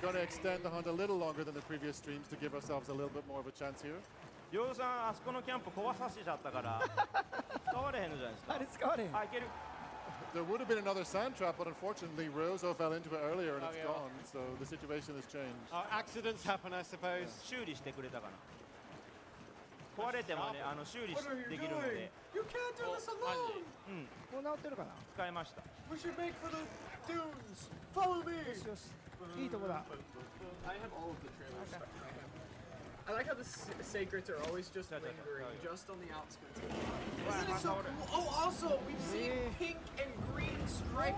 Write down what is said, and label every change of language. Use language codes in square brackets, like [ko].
[en] going to extend the hunt a little longer than the previous streams to give ourselves a little bit more of a chance here. [ja] ヨウさんあそこのキャンプ壊させちゃったから使われへんのじゃないですかあ。れ使われへんあ、いける。 [en] There would have been another sand trap, but unfortunately, Rozo fell into it earlier and it's Okay. gone. So the situation has changed. Accidents happen, I suppose. [ja] 修理してくれたかな。壊れてもね、修理できるので [en] You can't do this マ alone. [ja] もう治ってるかな使いました。 [en] We should make for the dunes. Follow me. [ja] よしよしいいとこだ [en] I have all of the trailers stuck in my head. I like how the sacreds are always just lingering, just on the outskirts. Isn't it so cool? Oh, also, we've seen pink and green striped